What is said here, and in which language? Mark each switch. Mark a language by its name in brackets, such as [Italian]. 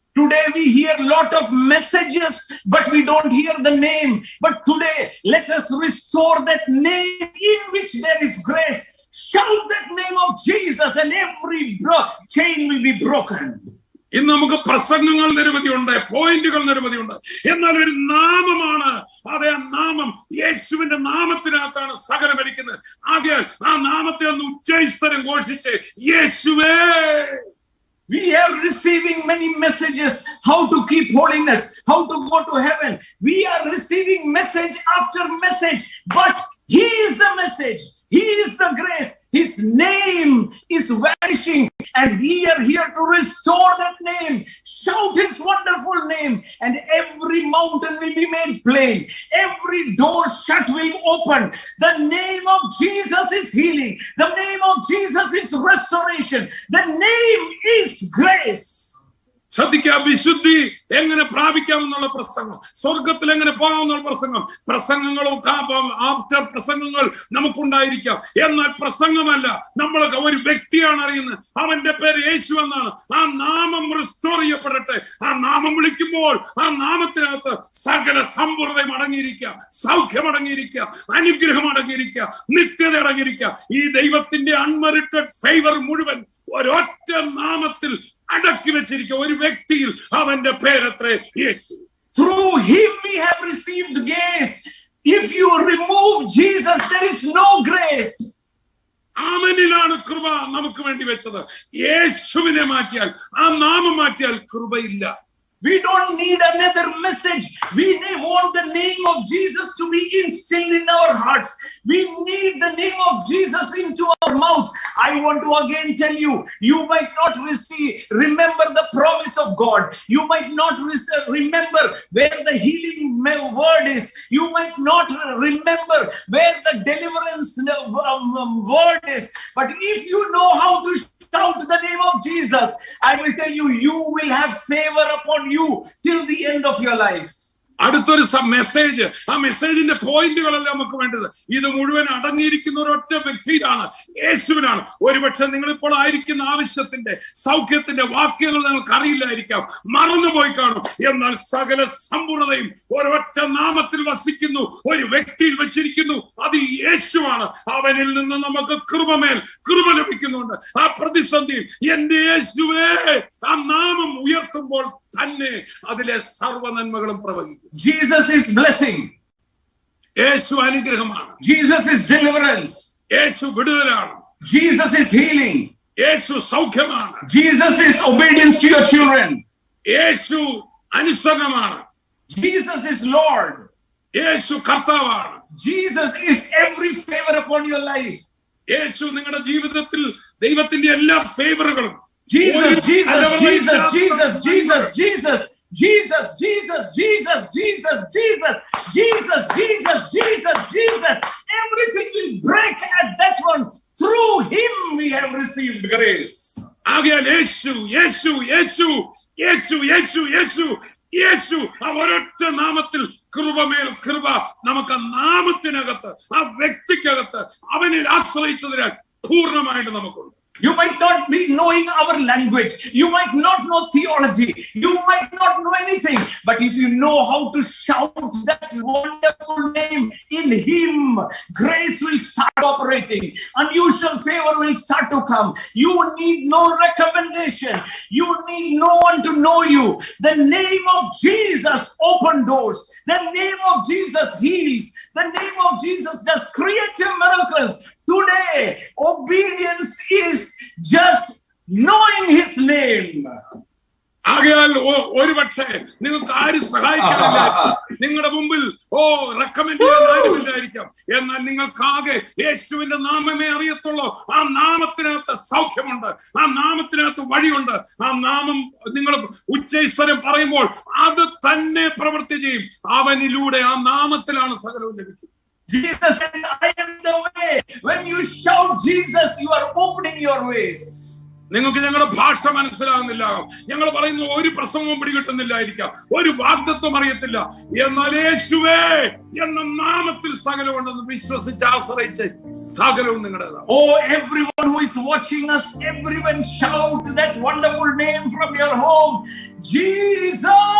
[English] Today we hear a lot of messages, but we don't hear the name. But today let us restore that name in which there is grace. Shout that name of Jesus and every chain will be broken. [Malayalam] ഇന്ന് നമുക്ക് പ്രസംഗങ്ങൾ നിരവധിയുണ്ട്, പോയിന്റുകൾ നിരവധിയുണ്ട്, എന്നാൽ ഒരു നാമമാണ്, അതേ നാമം യേശുവിന്റെ നാമത്തിനകത്താണ് സകലം ഇരിക്കുന്നത്. ആകയാൽ ആ നാമത്തെ ഒന്ന് ഉച്ചസ്ഥരം ഘോഷിച്ച് യേശുവേ. [English] We are receiving many messages, how to keep holiness, how to go to heaven. We are receiving message after message, but he is the message. He is the grace. His name is vanishing, and we are here to restore that name. Shout his wonderful name, and every mountain will be made plain. Every door shut will open. The name of Jesus is healing. The name of Jesus is restoration. The name is grace. [Malayalam] ശ്രദ്ധിക്കുക, വിശുദ്ധി എങ്ങനെ പ്രാപിക്കാമെന്നുള്ള പ്രസംഗം, സ്വർഗത്തിൽ എങ്ങനെ പോകാമെന്നുള്ള പ്രസംഗം, പ്രസംഗങ്ങളും after പ്രസംഗങ്ങൾ നമുക്കുണ്ടായിരിക്കാം, എന്നാൽ പ്രസംഗമല്ല, നമ്മൾ ഒരു വ്യക്തിയാണ് അറിയുന്നത്, അവന്റെ പേര് യേശു എന്നാണ്. ആ നാമം റിസ്റ്റോർ ചെയ്യപ്പെടട്ടെ. ആ നാമം വിളിക്കുമ്പോൾ ആ നാമത്തിനകത്ത് സകല സമ്പൂർണ്ണതയും അടങ്ങിയിരിക്കുക, സൗഖ്യം അടങ്ങിയിരിക്കുക, അനുഗ്രഹം അടങ്ങിയിരിക്കുക, നിത്യത അടങ്ങിയിരിക്കുക. ഈ ദൈവത്തിന്റെ [English] unmerited favour [Malayalam] മുഴുവൻ ഒരൊറ്റ നാമത്തിൽ അടക്കി വെച്ചിരിക്കുക, ഒരു വ്യക്തിയിൽ. അവന്റെ പേരത്രേ യേശു. [English] Through him we have received grace. If you remove Jesus, there is no grace. [Malayalam] അവനിലാണ് കൃപ നമുക്ക് വേണ്ടി വെച്ചത്. യേശുവിനെ മാറ്റിയാൽ, ആ നാമം മാറ്റിയാൽ കൃപയില്ല. [English] We don't need another message. We want the name of Jesus to be instilled in our hearts. We need the name of Jesus into our mouth. I want to again tell you, you might not remember the promise of God. You might not remember where the healing word is. You might not remember where the deliverance word is. But if you know how to shout the name of Jesus, I will tell you, you will have favor upon you till the end of your life. [Malayalam] അടുത്തൊരു message, ആ മെസ്സേജിന്റെ പോയിന്റുകളല്ല നമുക്ക് വേണ്ടത്. ഇത് മുഴുവൻ അടങ്ങിയിരിക്കുന്ന ഒരൊറ്റ വ്യക്തിയിലാണ്, യേശുവിനാണ്. ഒരുപക്ഷെ നിങ്ങൾ ഇപ്പോൾ ആയിരിക്കുന്ന ആവശ്യത്തിന്റെ, സൗഖ്യത്തിന്റെ വാക്യങ്ങൾ നിങ്ങൾക്ക് അറിയില്ലായിരിക്കാം, മറന്നുപോയി കാണും. എന്നാൽ സകല സമ്പൂർണതയും ഒരൊറ്റ നാമത്തിൽ വസിക്കുന്നു, ഒരു വ്യക്തിയിൽ വെച്ചിരിക്കുന്നു. അത് യേശുവാണ്. അവനിൽ നിന്ന് നമുക്ക് കൃപമേൽ കൃപ ലഭിക്കുന്നുണ്ട്. ആ പ്രതിസന്ധിയിൽ എന്റെ യേശുവേ ആ നാമം ഉയർത്തുമ്പോൾ തന്നെ അതിലെ സർവ്വ നന്മകളും പ്രവഹിക്കും. [English] Jesus is blessing. [Malayalam] യേശു അനുഗ്രഹമാണ്. [English] Jesus is deliverance. [Malayalam] Yeshu വിടുതലാണ്. [English] Jesus is healing. [Malayalam] Yeshu സൗഖ്യമാണ്. [English] Jesus is obedience to your children. [Malayalam] Yeshu അനുസരണമാണ്. [English] Jesus is Lord. [Malayalam] യേശു കർത്താവാണ്. [English] Jesus is every favor upon your life. [Malayalam] യേശു നിങ്ങളുടെ ജീവിതത്തിൽ ദൈവത്തിന്റെ എല്ലാ ഫേവറുകളും. [English] Jesus, Jesus, Jesus, Jesus, Jesus, Jesus, Jesus, Jesus, Jesus, Jesus, Jesus, Jesus, Jesus, Jesus, Jesus. Everything will break at that one. Through him we have received grace. [Malayalam] ആകയാൽ യേശു യേശു യേശു യേശു യേശു യേശു യേശു ആ ഒരൊറ്റ നാമത്തിൽ കൃപമേൽ കൃപ നമുക്ക് ആ നാമത്തിനകത്ത്, ആ വ്യക്തിക്കകത്ത് അവനിൽ ആശ്രയിച്ചതിനാൽ പൂർണ്ണമായിട്ട് നമുക്കുണ്ട്. [English] You might not be knowing our language. You might not know theology. You might not know anything. But if you know how to shout that wonderful name, in him, grace will start operating. Unusual favor will start to come. You need no recommendation. You need no one to know you. The name of Jesus opens doors. The name of Jesus heals. The name of Jesus does creative miracles. Today, obedience is just knowing his name. [Malayalam] ആകയാൽ ഒരുപക്ഷെ നിങ്ങൾക്ക് ആരും സഹായിക്കാനില്ല, നിങ്ങളുടെ മുമ്പിൽ recommend ചെയ്യാൻ ആരുമില്ലായിരിക്കാം. എന്നാൽ നിങ്ങൾക്കാകെ യേശുവിന്റെ നാമമേ അറിയത്തുള്ളൂ. ആ നാമത്തിനകത്ത് സൗഖ്യമുണ്ട്, ആ നാമത്തിനകത്ത് വഴിയുണ്ട്. ആ നാമം നിങ്ങൾ ഉച്ചൈസ്വരം പറയുമ്പോൾ അത് തന്നെ പ്രവൃത്തി ചെയ്യും. അവനിലൂടെ, ആ നാമത്തിലാണ് സകലവും ലഭിക്കുന്നത്. [English] Jesus said, I am the way. When you shout Jesus, you are opening your ways. [Malayalam] നിങ്ങൾക്ക് ഞങ്ങളുടെ ഭാഷ മനസ്സിലാകുന്നില്ല, ഞങ്ങൾ പറയുന്ന ഒരു പ്രസംഗവും പിടികിട്ടുന്നില്ലായിരിക്കാം, ഒരു വാഗ്ദത്വം അറിയത്തില്ല. എന്നാൽ യേശുവേ എന്ന നാമത്തിൽ സകലമുണ്ടെന്ന് വിശ്വസിച്ച് ആശ്രയിച്ച് സകലവും നിങ്ങളുടേതാണ്. [English] Oh, everyone who is watching us, everyone shout that wonderful name from your home, Jesus.